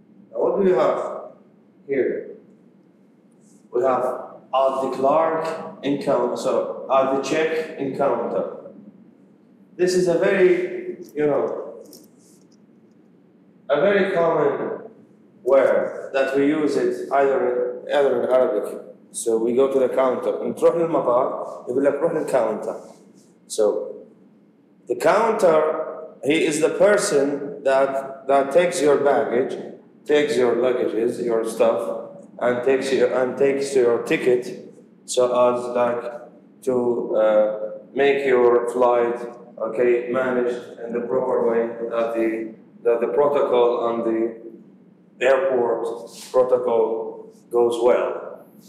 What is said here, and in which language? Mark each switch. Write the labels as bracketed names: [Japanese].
[English] What do we have here? We have at the clerk encounter, so at the check encounter. This is a very, a very common word that we use it either in Arabic. So we go to the counter. And [Arabic] تروح للمطار يقول لك روح للcounter. [English] So the counter, he is the person that takes your baggage, takes your luggages, your stuff, and takes your ticket, so as to make your flight, okay, managed in the proper way, that the protocol and the airport protocol goes well.